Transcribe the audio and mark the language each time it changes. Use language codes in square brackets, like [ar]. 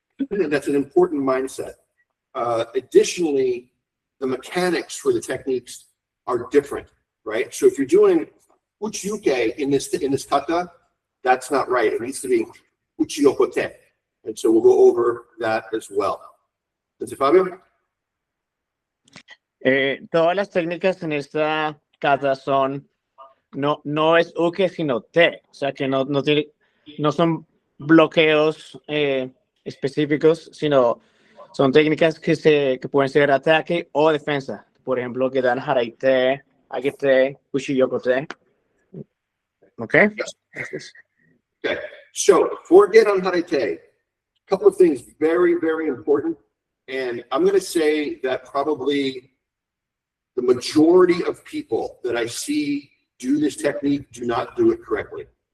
[en] That's an important mindset. Additionally, the mechanics for the techniques are different, right? So if you're doing uchi-uke in this kata, that's not right. It needs to be uchi-yokote. And so we'll go over that as well. Sensei Fabio? [es] Todas las técnicas en esta kata son, no es uke, sino te. O sea, que no son bloqueos específicos, sino son técnicas que pueden ser ataque o defensa. Por ejemplo, que dan haraite, agete, uchi-yokote. [en] Okay. Okay. So for Gedan Harete, a couple of things very, very important. And I'm going to say that probably the majority of people that I see do this technique do not do it correctly.